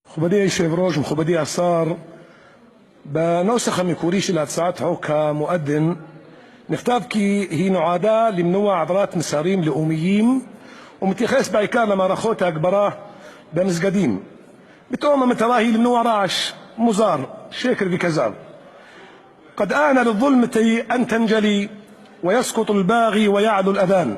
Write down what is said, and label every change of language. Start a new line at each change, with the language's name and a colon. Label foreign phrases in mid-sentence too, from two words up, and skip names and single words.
Hebrew: מכובדי היושב-ראש, מכובדי השר, בנוסח המקורי של הצעת חוק המואזין נכתב כי היא נועדה למנוע העברת מסרים לאומיים ומתייחס בעיקר למערכות ההגברה במסגדים. פתאום המטרה היא למנוע רעש מוזר, שקר וכזב.
Arabic: قد آن للظلمة أن تنجلي ويسقط الباغي ويعلو الأذان.